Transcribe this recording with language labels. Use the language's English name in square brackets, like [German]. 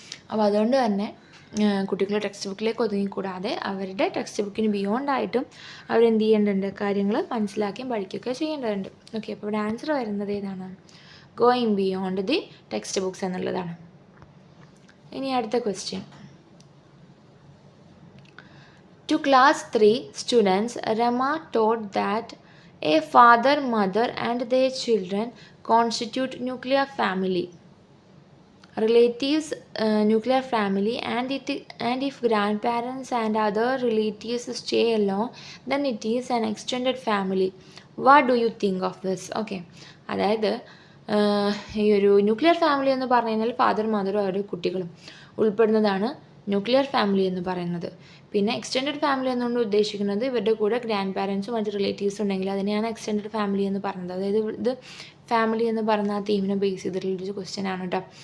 [Malayalam] അപ്പോൾ അതുകൊണ്ട് തന്നെ കുട്ടികൾ ടെക്സ്റ്റ് ബുക്കിലേക്ക് ഒതുങ്ങിക്കൂടാതെ അവരുടെ ടെക്സ്റ്റ് ബുക്കിന് ബിയോണ്ടായിട്ടും അവരെന്ത് ചെയ്യേണ്ടതുണ്ട്, കാര്യങ്ങൾ മനസ്സിലാക്കിയും പഠിക്കുകയൊക്കെ ചെയ്യേണ്ടതുണ്ട്. ഓക്കെ, അപ്പോൾ ഇവിടെ ആൻസർ വരുന്നത് ഏതാണ്? [English] going beyond the text books [Malayalam] എന്നുള്ളതാണ്. ഇനി അടുത്ത question. [English] To class 3 students, Rama taught that a father, mother and their children constitute nuclear family. Relatives, nuclear family, and if grandparents and other relatives stay alone, then it is an extended family. What do you think of this? [Malayalam] Okay, അതായത് ഈ ഒരു nuclear family എന്ന് പറഞ്ഞു കഴിഞ്ഞാൽ father മദറും അവരുടെ കുട്ടികളും ഉൾപ്പെടുന്നതാണ് nuclear family എന്ന് പറയുന്നത്. പിന്നെ എക്സ്റ്റെൻഡഡ് ഫാമിലി എന്നുകൊണ്ട് ഉദ്ദേശിക്കുന്നത് ഇവരുടെ കൂടെ ഗ്രാൻഡ് പാരൻസും മറ്റ് റിലേറ്റീവ്സും ഉണ്ടെങ്കിൽ അതിനെയാണ് എക്സ്റ്റെൻഡഡ് ഫാമിലി എന്ന് പറയുന്നത്. അതായത് ഇത് ഫാമിലി എന്ന് പറയുന്ന ആ തീമിനെ ബേസ് ചെയ്തിട്ടുള്ളൊരു ക്വസ്റ്റ്യൻ ആണ് കേട്ടോ.